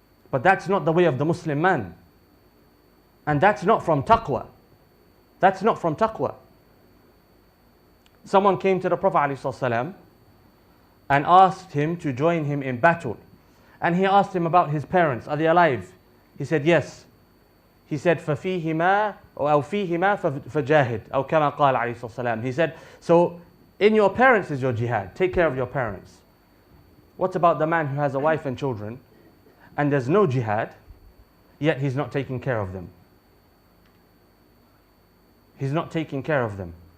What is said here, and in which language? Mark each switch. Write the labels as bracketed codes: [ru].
[en] But that's not the way of the Muslim man. And that's not from taqwa. That's not from taqwa. Someone came to the Prophet ﷺ and asked him to join him in battle. And he asked him about his parents. Are they alive? He said yes. he said, [ar] فَفِيهِمَا أو فِيهِمَا فَجَاهِدْ أو كما قال عليه الصلاة والسلام. [en] He said, so in your parents is your jihad. Take care of your parents. What about the man who has a wife and children and there's no jihad, yet he's not taking care of them? He's not taking care of them.